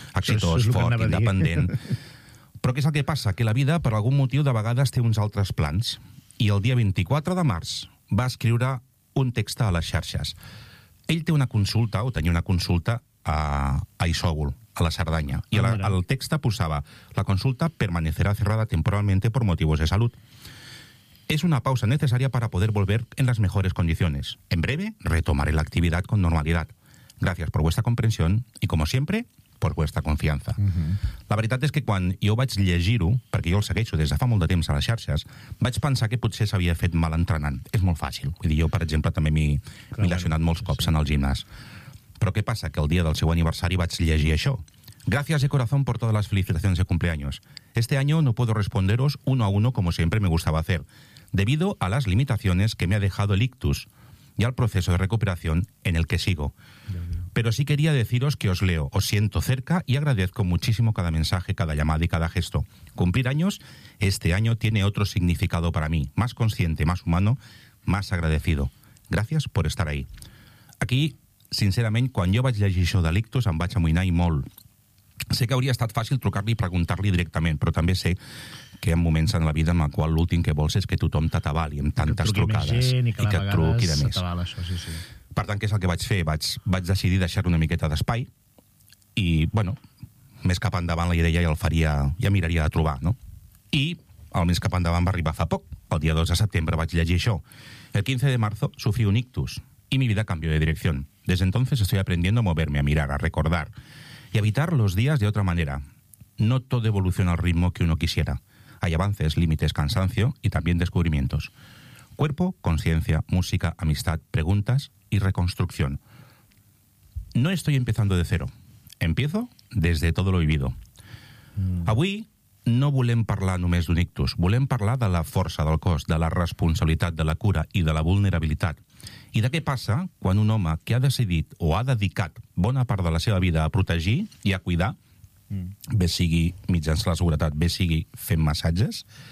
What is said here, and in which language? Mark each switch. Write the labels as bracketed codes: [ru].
[ca] Exitós, fort, independent. Però què és el que passa? Que la vida, per algun motiu, de vegades té uns altres plans. I el dia 24 de març va escriure un text a les xarxes. Ell té una consulta, o tenia una consulta, a Isòvol, a la Cerdanya. I el text posava: [es] la consulta permanecerá cerrada temporalmente por motivos de salud. Es una pausa necesaria para poder volver en las mejores condiciones. En breve, retomaré la actividad con normalidad. Gracias por vuestra comprensión y, como siempre, por vuestra confianza. [ca] La veritat és que quan jo vaig llegir-ho, perquè jo el segueixo des de fa molt de temps a les xarxes, vaig pensar que potser s'havia fet mal entrenant. És molt fàcil. Vull dir, jo, per exemple, també m'he lesionat molts cops en el gimnàs. Però què passa? Que el dia del seu aniversari vaig llegir això. [es] Gracias de corazón por todas las felicitaciones de cumpleaños. Este año no puedo responderos uno a uno como siempre me gustaba hacer, debido a las limitaciones que me ha dejado el ictus y al proceso de recuperación en el que sigo. Pero sí quería deciros que os leo, os siento cerca y agradezco muchísimo cada mensaje, cada llamada y cada gesto. Cumplir años, este año tiene otro significado para mí, más consciente, más humano, más agradecido. Gracias por estar ahí. Aquí... [ca] Sincerament, quan jo vaig llegir això de l'ictus, em vaig amoïnar i molt. Sé que hauria estat fàcil trucar-li i preguntar-li directament, però també sé que hi ha moments en la vida en el qual l'últim que vols és que tothom t'atabali amb tantes trucades. I que et truqui de més. Això, sí. Per tant, què és el que vaig fer? Vaig decidir deixar una miqueta d'espai i, bueno, més cap endavant la idea ja el faria, ja miraria de trobar, no? I el més cap endavant va arribar fa poc. El dia 2 de setembre vaig llegir això. [es] El 15 de marzo sufrí un ictus y mi vida cambió de dirección. Desde entonces estoy aprendiendo a moverme, a mirar, a recordar y a evitar los días de otra manera. No todo evoluciona al ritmo que uno quisiera. Hay avances, límites, cansancio y también descubrimientos. Cuerpo, conciencia, música, amistad, preguntas y reconstrucción. No estoy empezando de cero. Empiezo desde todo lo vivido. [ca] Avui no volem parlar només d'un ictus. Volem parlar de la força del cos, de la responsabilitat, de la cura i de la vulnerabilitat. I de què passa quan un home que ha decidit o ha dedicat bona part de la seva vida a protegir i a cuidar, bé sigui mitjançant la seguretat, bé sigui fent massatges,